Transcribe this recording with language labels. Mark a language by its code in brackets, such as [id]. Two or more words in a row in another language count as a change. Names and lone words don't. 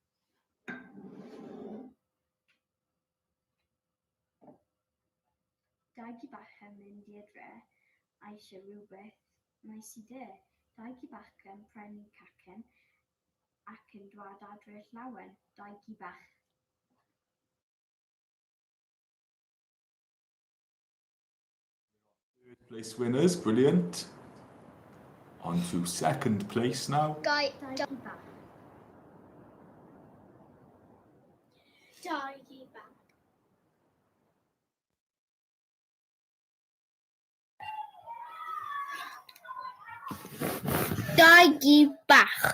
[cy] Dau Gi Bach yn mynd i'r dre, eisiau rhywbeth neis I de. Dau Gi Bach yn prynu cacen ac yn dod adre llawen. Dau Gi Bach. [en] Third place winners, brilliant. On to 2nd place now. [cy] Dau Dau Gi Bach. Gi Bach. Dau Gi Bach.